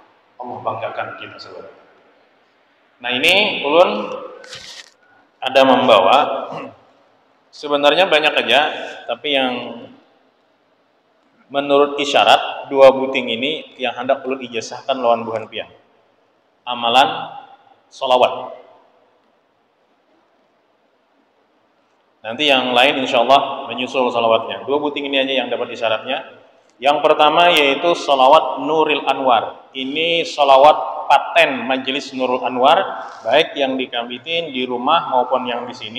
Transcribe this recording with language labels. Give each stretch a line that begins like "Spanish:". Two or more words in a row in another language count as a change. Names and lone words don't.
Banjar: Allah banggakan kita semua. Nah, ini ulun ada membawa sebenarnya banyak aja, tapi yang menurut isyarat 2 buting ini yang hendak ulun ijazahkan lawan buhan pian.
Indonesian: Amalan sholawat. Nanti yang lain
Arabic: إن شاء الله
Indonesian: menyusul sholawatnya.
Banjar: 2 buting ini aja yang dapat isyaratnya. Yang pertama yaitu sholawat Nuril Anwar.
Indonesian: Ini sholawat paten Majelis Nurul Anwar, baik yang di Kambitin, di rumah maupun yang di sini.